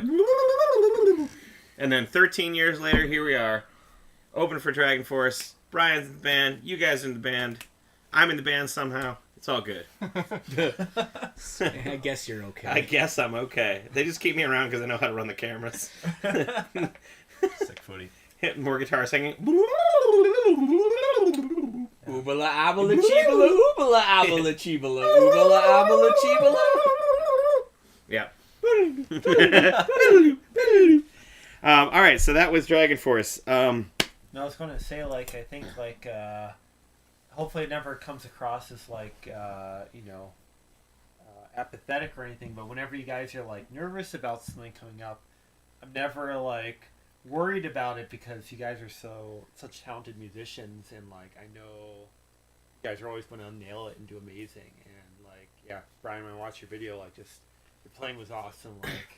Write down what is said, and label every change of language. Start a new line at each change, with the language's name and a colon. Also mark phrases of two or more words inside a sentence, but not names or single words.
English: And then 13 years later, here we are, open for Dragon Force. Brian's in the band. You guys are in the band. I'm in the band somehow. It's all good. I guess you're okay. I guess I'm okay. They just keep me around because I know how to run the cameras. Sick footy. Hitting more guitar singing. Oobala abala chibala, oobala abala chibala, oobala abala chibala. Yeah. All right, so that was Dragon Force. No, I was going to say, like, I think, like, hopefully it never comes across as, like, apathetic or anything, but whenever you guys are, like, nervous about something coming up, I'm never, like, worried about it because you guys are such talented musicians, and, like, I know you guys are always going to nail it and do amazing, and, like, yeah, Brian, when I watched your video, like, just, your playing was awesome, like...